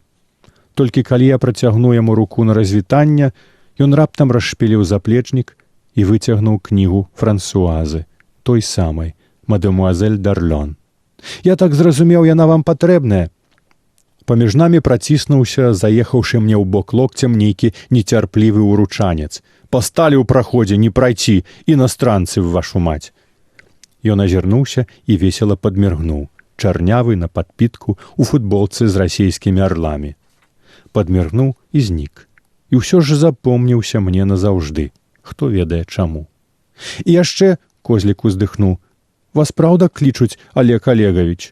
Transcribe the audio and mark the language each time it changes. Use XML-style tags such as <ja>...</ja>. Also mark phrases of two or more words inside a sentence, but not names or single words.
<be>Толькі калі я працягну яму руку на развітанне, ён раптам расшпіліў заплечнік і выцягнуў кнігу Франсуазы, той самай, «Мадемуазель Дарлон». «Я так зразумеў, яна вам патрэбная». Паміж намі праціснуўся, заехаўшы мне ў бок локцем нейкі нецярплівы уручанец. «Пасталі ў праходзе, не прайці,</be> <ru>іностранцы в вашу мать».</ru> <be>Ён азірнуўся і весела падміргнуў, чарнявы на падпітку у футболцы з расійскімі арламі. Падміргнуў і знік. І ўсё ж запомніўся мне назаўжды, хто ведае чаму. І яшчэ, козлік уздыхнуў, «Вас праўда клічуць Олег Олегович?»</be>